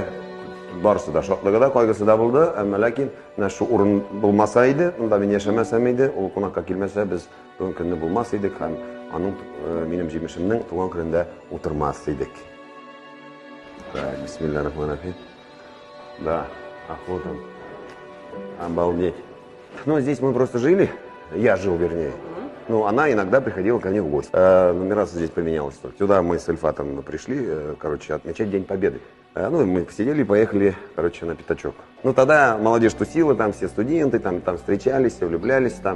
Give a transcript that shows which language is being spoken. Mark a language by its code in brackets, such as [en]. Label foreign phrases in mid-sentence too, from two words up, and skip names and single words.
[tt] Барысы да шатлыгы да, кайгысы да булды. Әмма ләкин менә шу урын булмаса иде, монда мин яшәмәсәм иде, ул кунакка килмәсә, без бүген көнне булмас идек һәм аның минем җимешемнең туган көнендә утырмас идек. [ar] بسم الله الرحمن الرحيم. [ru] Да, вот он. Обалдеть. Ну, здесь мы просто жили. Я жил, вернее. Ну, она иногда приходила ко мне в гости. Нумерация здесь поменялась. Сюда мы с Эльфатом пришли, короче, отмечать День Победы. Ну, мы посидели и поехали, короче, на пятачок. Ну, тогда молодежь тусила, там все студенты, там встречались, все влюблялись там.